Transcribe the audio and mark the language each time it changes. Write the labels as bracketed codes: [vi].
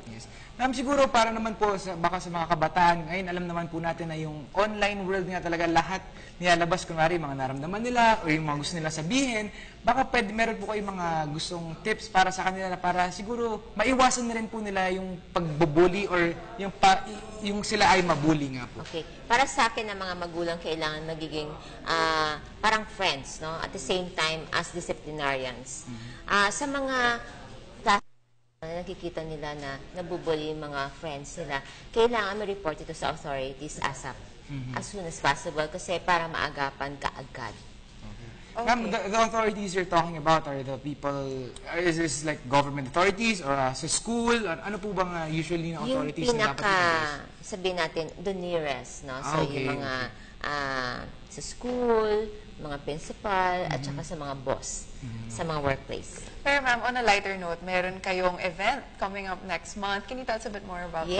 [tl] Yes. Ma'am, siguro para naman po baka sa mga kabataan, ngayon alam naman po natin na yung online world nga talaga lahat nilalabas, kunwari mga naramdaman nila o yung mga gusto nila sabihin. Baka meron po kayong mga gustong tips para sa kanila na para siguro maiwasan na rin po nila yung pagbubuli or yung sila ay mabuli nga po. [en] Okay. [tl] Para sa akin, ang mga magulang kailangan magiging parang friends, no? [en] At the same time, as disciplinarians. [tl] Sa mga nakikita nila na nabubuli yung mga friends nila, kailangan ma-report ito sa authorities ASAP. [en] As soon as possible [tl] kasi para maagapan kaagad. [en] Ma'am, the authorities you're talking about are the people, is this like government authorities or [tl] sa school? Ano po bang usually na authorities Yung na dapat sabihin natin, [en] the nearest, [tl] no? So, [en] okay, [tl] yung mga sa school, mga principal, at saka sa mga boss, sa mga workplace. [en] Pero ma'am, on a lighter note, meron kayong event coming up next month. Can you tell us a bit more about this?